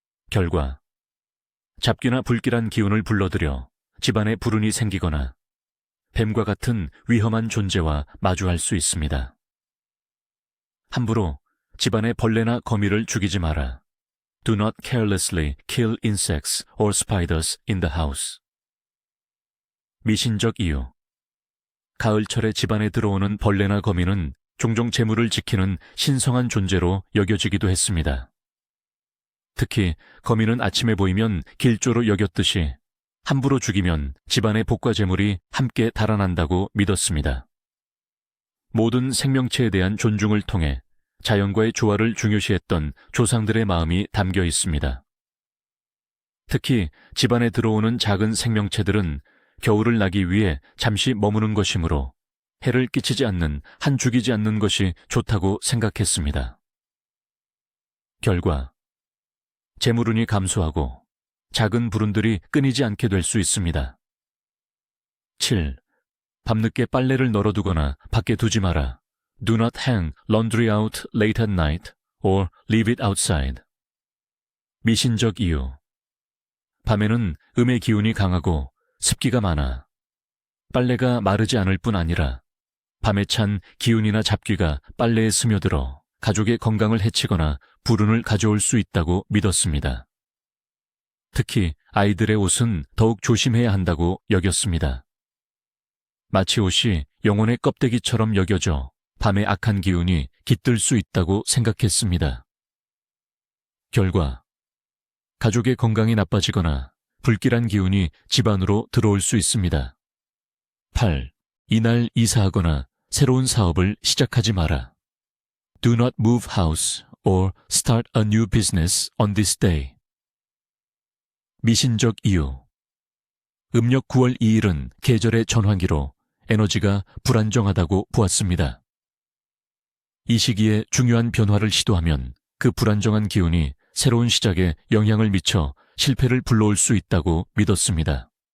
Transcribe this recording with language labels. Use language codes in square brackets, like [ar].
[ko] 결과, 잡귀나 불길한 기운을 불러들여 집안에 불운이 생기거나 뱀과 같은 위험한 존재와 마주할 수 있습니다. 함부로 집안에 벌레나 거미를 죽이지 마라. [en] Do not carelessly kill insects or spiders in the house. [ko] 미신적 이유. 가을철에 집안에 들어오는 벌레나 거미는 종종 재물을 지키는 신성한 존재로 여겨지기도 했습니다. 특히 거미는 아침에 보이면 길조로 여겼듯이 함부로 죽이면 집안의 복과 재물이 함께 달아난다고 믿었습니다. 모든 생명체에 대한 존중을 통해 자연과의 조화를 중요시했던 조상들의 마음이 담겨 있습니다. 특히 집안에 들어오는 작은 생명체들은 겨울을 나기 위해 잠시 머무는 것이므로 해를 끼치지 않는 한 죽이지 않는 것이 좋다고 생각했습니다. 결과, 재물운이 감소하고 작은 불운들이 끊이지 않게 될 수 있습니다. 7. 밤늦게 빨래를 널어두거나 밖에 두지 마라. [en] Do not hang laundry out late at night or leave it outside. [ko] 미신적 이유. 밤에는 음의 기운이 강하고 습기가 많아 빨래가 마르지 않을 뿐 아니라 밤에 찬 기운이나 잡귀가 빨래에 스며들어 가족의 건강을 해치거나 불운을 가져올 수 있다고 믿었습니다. 특히 아이들의 옷은 더욱 조심해야 한다고 여겼습니다. 마치 옷이 영혼의 껍데기처럼 여겨져 밤의 악한 기운이 깃들 수 있다고 생각했습니다. 결과, 가족의 건강이 나빠지거나 불길한 기운이 집안으로 들어올 수 있습니다. 8. 이날 이사하거나 새로운 사업을 시작하지 마라. [en] Do not move house or start a new business on this day. [ko] 미신적 이유. 음력 9월 2일은 계절의 전환기로 에너지가 불안정하다고 보았습니다. 이 시기에 중요한 변화를 시도하면 그 불안정한 기운이 새로운 시작에 영향을 미쳐 실패를 불러올 수 있다고 믿었습니다.